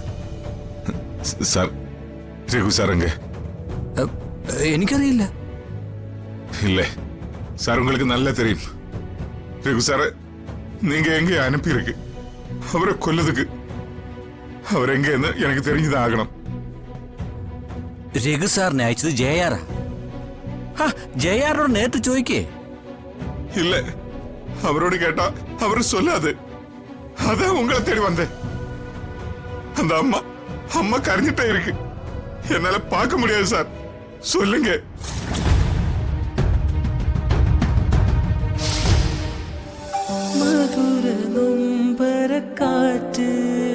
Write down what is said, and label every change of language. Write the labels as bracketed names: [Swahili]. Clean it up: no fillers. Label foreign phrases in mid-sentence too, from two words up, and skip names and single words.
[Malayalam] സാർ, രഘു സാർ എങ്ക? എനിക്കറിയില്ല. [Tamil] இல்ல சார், உங்களுக்கு நல்லா தெரியும். ரகு சார், நீங்க எங்க அனுப்பியிருக்கு அவரை கொல்லதுக்கு. அவர் எங்கன்னு எனக்கு தெரிஞ்சுதான் ஆகணும். [Malayalam] രഘു സാറിനെ അയച്ചത് ജയാറാ. ജയാറോട് നേരിട്ട് ചോദിക്കേ. [Tamil] இல்ல, அவரோடு கேட்டா அவர் சொல்லாது. அதான் உங்களை தேடி வந்தேன். அந்த அம்மா அம்மா கரைஞ்சிட்டே இருக்கு. என்னால பார்க்க முடியாது சார். சொல்லுங்க. [Malayalam] മധുര നൊമ്പരക്കാറ്റ്